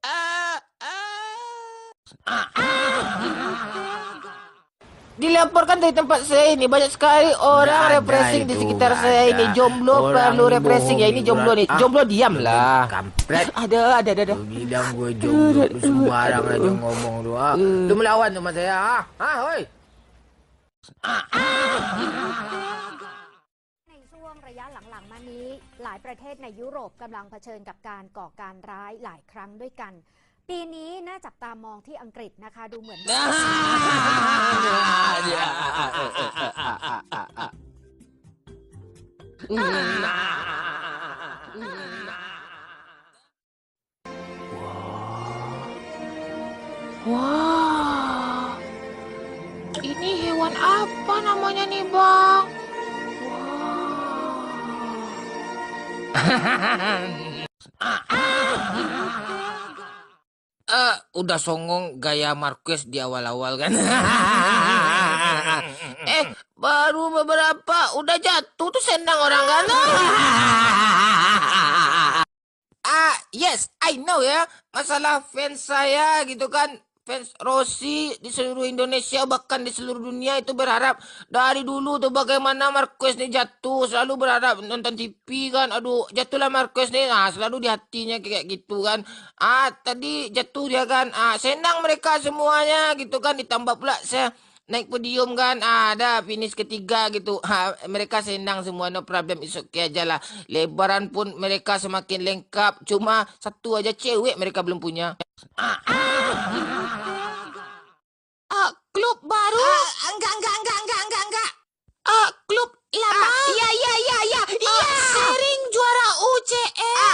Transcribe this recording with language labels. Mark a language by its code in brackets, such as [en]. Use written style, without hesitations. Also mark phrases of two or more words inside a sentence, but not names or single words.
[id] Dilaporkan dari tempat saya ini banyak sekali orang refreshing di sekitar saya ini. Jomblo perlu refreshing ya, ini jomblo nih. Jomblo diam lah. Kampret. Ada. Lu bilang gue jomblo, lu sembarang aja ngomong lu. Lu melawan sama saya, hoi. [th] ในช่วงระยะหลัง หลังมานี้หลายประเทศในยุโรปกำลังเผชิญกับการก่อการร้ายหลายครั้งด้วยกัน ปีนี้น่าจับตามองที่อังกฤษนะคะ ดูเหมือนว่า [id] Wah, ini hewan apa namanya nih, Bang? Udah songong gaya Marquez di awal-awal kan? Baru beberapa udah jatuh tuh sendang orang kan? [en] Yes, I know ya. [id] Masalah fans saya gitu kan. Fans Rossi di seluruh Indonesia bahkan di seluruh dunia itu berharap dari dulu tuh bagaimana Marquez nih jatuh, selalu berharap nonton TV kan, aduh jatuhlah Marquez nih, selalu di hatinya kayak gitu kan. Tadi jatuh dia kan, senang mereka semuanya gitu kan, ditambah pula saya naik podium kan, ada finish ketiga gitu, mereka senang semua, [en] no problem, is okay [id] aja lah. Lebaran pun mereka semakin lengkap, cuma satu aja cewek mereka belum punya. Klub baru? Enggak. Klub lama? Iya. Sering juara UCL?